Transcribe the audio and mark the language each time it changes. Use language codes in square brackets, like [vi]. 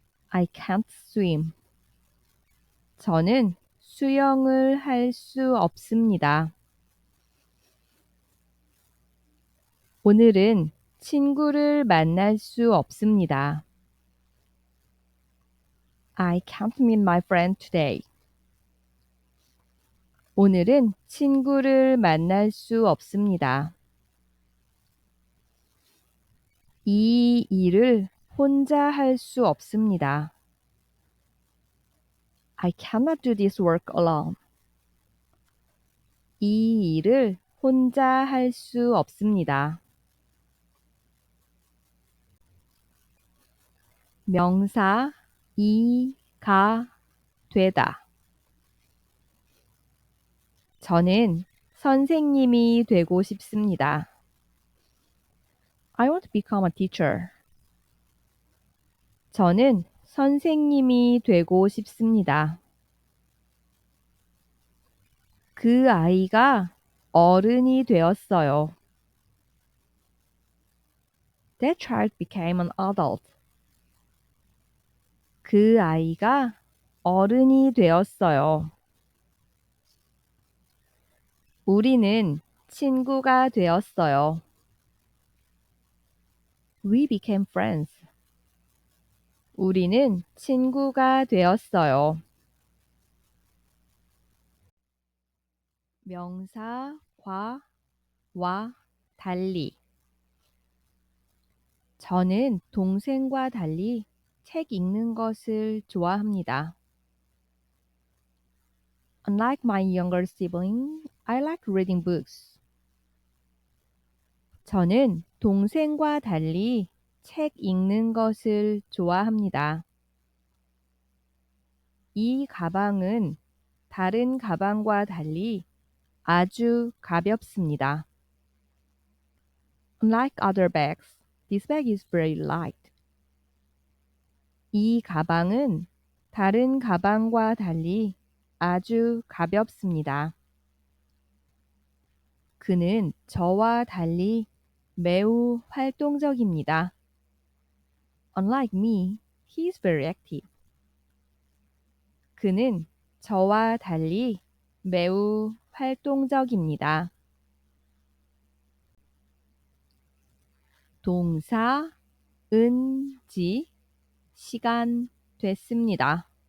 [en] I can't swim. [ko] 저는 수영을 할 수 없습니다. 오늘은 친구를 만날 수 없습니다. [en] I can't meet my friend today. [ko] 오늘은 친구를 만날 수 없습니다. 이 일을 혼자 할 수 없습니다. [en] I cannot do this work alone. [ko] 이 일을 혼자 할 수 없습니다. 명사 이가 되다. 저는 선생님이 되고 싶습니다. [en] I want to become a teacher. [ko] 저는 선생님이 되고 싶습니다. 그 아이가 어른이 되었어요. [en] That child became an adult. [ko] 그 아이가 어른이 되었어요. 우리는 친구가 되었어요. [en] We became friends. [ko] 우리는 친구가 되었어요. 명사 과와 달리. 저는 동생과 달리 책 읽는 것을 좋아합니다. [en] Unlike my younger sibling, I like reading books. [ko] 저는 동생과 달리 책 읽는 것을 좋아합니다. 이 가방은 다른 가방과 달리 아주 가볍습니다. [en] Unlike other bags, this bag is very light. [ko] 이 가방은 다른 가방과 달리 아주 가볍습니다. 그는 저와 달리 매우 활동적입니다. [en] Unlike me, he is very active. [ko] 그는 저와 달리 매우 활동적입니다. 동사 은지 시간 됐습니다.